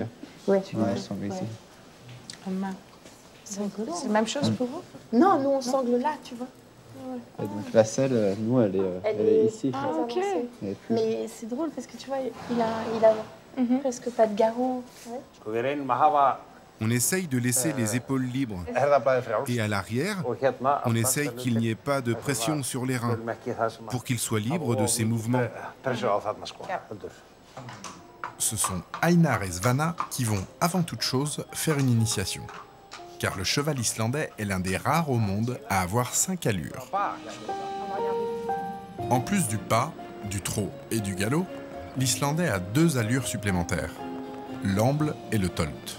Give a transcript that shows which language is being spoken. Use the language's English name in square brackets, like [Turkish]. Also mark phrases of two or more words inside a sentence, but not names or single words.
[French] Ouais. Ouais, la sangle ici. C'est rigolo. C'est la même chose pour vous? Non, nous, on sangle là, tu vois. Et donc la selle, nous, elle est ici. très Ah, ok. avancée. Elle est plus- Mais c'est drôle parce que tu vois, il a presque pas de garrot. Ouais. [Icelandic] Sko við reynum að hafa [French] On essaye de laisser les épaules libres. [Icelandic] herðablaðið frjáls [French] Et à l'arrière, [Icelandic] og hérna [French] on essaye qu'il n'y ait pas de pression sur les reins [Icelandic] Tölum ekki það sem [French] pour qu'il soit libre de ses mouvements. [Icelandic] pressu á þarna sko. Heldur. [French] Ce sont Einar et Svana qui vont, avant toute chose, faire une initiation. Car le cheval islandais est l'un des rares au monde à avoir 5 allures. En plus du pas, du trot et du galop, l'islandais a 2 allures supplémentaires, l'amble et le tolt.